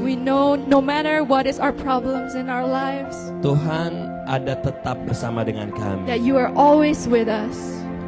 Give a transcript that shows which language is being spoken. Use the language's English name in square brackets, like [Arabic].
[English] We know no matter what is our problems in our lives, [Indonesian] Tuhan ada tetap bersama dengan kami. [English] that you are always with us.